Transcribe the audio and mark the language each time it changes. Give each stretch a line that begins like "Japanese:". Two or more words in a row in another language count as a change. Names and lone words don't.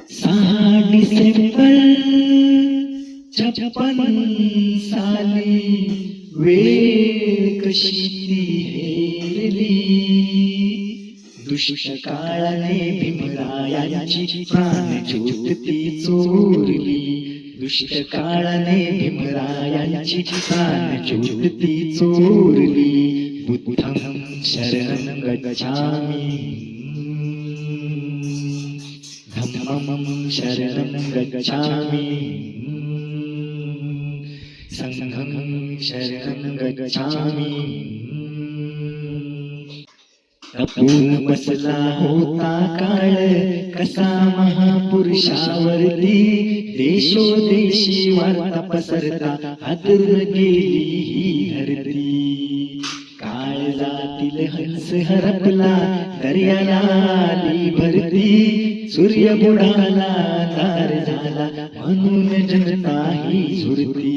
Marathi: 6 डिसेंबर 56 साली वेळ कशी ती हेरली, दुष्ट काळाने भीमरायांची प्राणज्योत ती चोरली, दुष्ट काळाने भीमरायांची प्राणज्योत ती चोरली.
Pali: बुद्धं शरणं गच्छामि, धम्मं शरणं गच्छामि, संघं शरणं गच्छामि.
Marathi: तपून बसला होता काळ कसा महापुरुषावरती, देशोदेशी वार्ता पसरता हादरून गेली ही धरती. काळजातील हंस हरपला दर्याला आली भरती, सूर्य बुडाला अंधार झाला म्हणून जनता ही झुरती.